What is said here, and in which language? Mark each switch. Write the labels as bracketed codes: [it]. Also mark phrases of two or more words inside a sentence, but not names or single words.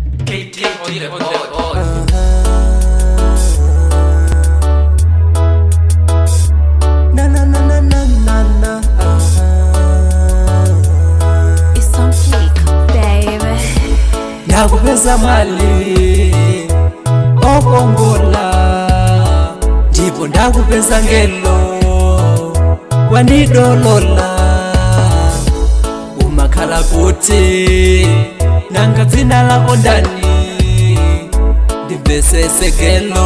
[en] KT on the board. Na na na na na na na. It's on fleek, baby. [ny] Nakupeza mali okongola ndipo ndakupeza ngelo wanidolola umakhala kuti nanga dzina lako ndani ndimvesesekelo